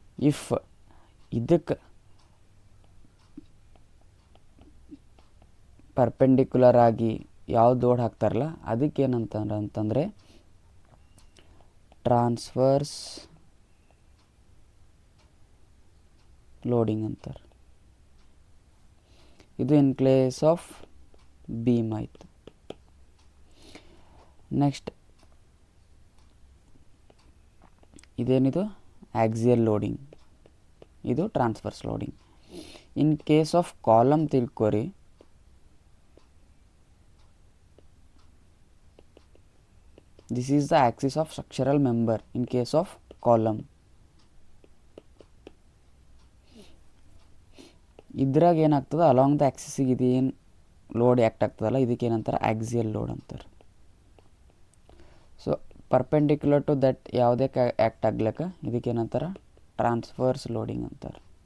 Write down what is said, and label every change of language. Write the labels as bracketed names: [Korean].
[Kannada] If ಇದಕ್ಕೆ perpendicular ಆಗಿ ಯಾವ್ದು ಲೋಡ್ ಹಾಕ್ತಾರಲ್ಲ ಅದಕ್ಕೇನಂತಂದ್ರೆ ಟ್ರಾನ್ಸ್ವರ್ಸ್ ಲೋಡಿಂಗ್ ಅಂತಾರೆ. [English] ಇದು in place of beam ಆಯಿತು. [Kannada] ನೆಕ್ಸ್ಟ್ ಇದೇನಿದು ಆಕ್ಸಿಯಲ್ ಲೋಡಿಂಗ್, ಇದು transverse loading. [English] in case of column [Kannada] ತಿಳ್ಕೊರಿ, [English] this is the axis of structural member in case of column. [Kannada] ಇದ್ರಾಗ ಏನಾಗ್ತದೆ, ಅಲಾಂಗ್ ದ ಆಕ್ಸಿಸಿಗೆ ಇದೇನು ಲೋಡ್ ಆ್ಯಕ್ಟ್ ಆಗ್ತದಲ್ಲ ಇದಕ್ಕೇನಂತಾರೆ ಆಕ್ಸಿಯಲ್ ಲೋಡ್ ಅಂತಾರೆ. ಸೊ [English] perpendicular to that [Kannada] ಯಾವುದೇ act ಆಗ್ಲಿಕ್ಕೆ ಇದಕ್ಕೇನಂತಾರೆ transverse loading ಅಂತಾರೆ.